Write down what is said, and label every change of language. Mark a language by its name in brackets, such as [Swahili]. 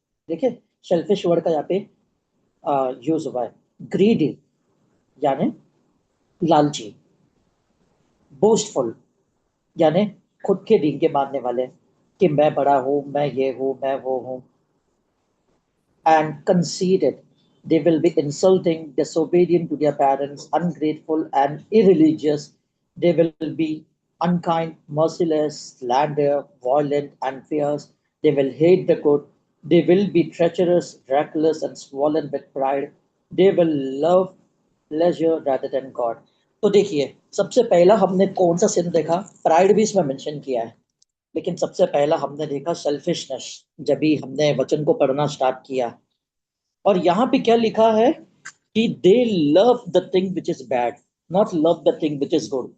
[Hindi] देखिए, selfish word का यहाँ पे यूज हुआ है। ग्रीडी, यानी लालची। बोस्टफुल, यानी खुद के डींगे मारने वाले, कि मैं बड़ा हूं, मैं ये हूं, मैं वो हूं। [English] And conceited, they will be insulting, disobedient to their parents, ungrateful and irreligious. They will be unkind, merciless, slander, violent, and fierce. They will hate the good. They will be treacherous, reckless, and swollen with pride. They will love pleasure rather than God. [Hindi] तो देखिए, सबसे पहला हमने कौन सा sin देखा, pride भी इसमें मेंशन किया है। लेकिन सबसे पहला हमने देखा सेल्फिशनेस, जब भी हमने वचन को पढ़ना स्टार्ट किया। और यहाँ पे क्या लिखा है कि [English] They love the thing which is bad, not love the thing which is good.